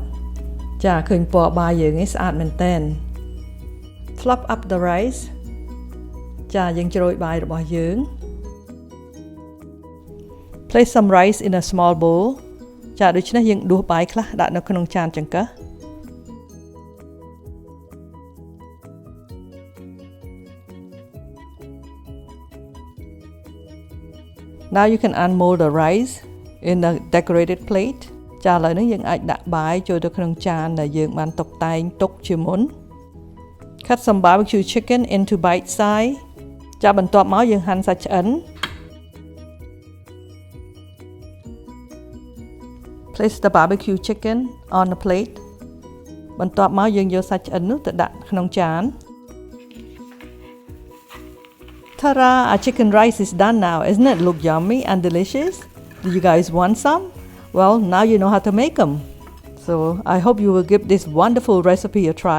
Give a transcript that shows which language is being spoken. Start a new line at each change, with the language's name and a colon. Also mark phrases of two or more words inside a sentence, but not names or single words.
Khmer: ចាឃើញពណ៌បាយយើងនេះស្អាតមែនតើ
English: Flop up the rice.
Khmer: ចាយើងជ្រោយបាយរបស់យើង
English: Place some rice in a small bowl.
Khmer: ចាដូច្នេះយើងដួសបាយខ្លះដាក់នៅក្នុងចានចង្កឹះ
English: Now you can unmold the rice in a decorated plate.
Khmer: ចាឥឡូវនេះយើងអាចដាក់បាយចូលទៅក្នុងចានដែលយើងបានតុបតែងទុកជាមុន
English: Cut some barbecue chicken into bite size
Khmer: ចាប់បន្ទាប់មកយើងហាន់សាច់ឆ្អិន
English: Place the barbecue chicken on a plate
Khmer: បន្ទាប់មកយើងយកសាច់ឆ្អិននោះទៅដាក់ក្នុងចាន Ta-da!
English: Our chicken rice is done now. Isn't it look yummy and delicious? Do you guys want some? Well, now you know how to make them. So I hope you will give this wonderful recipe a try.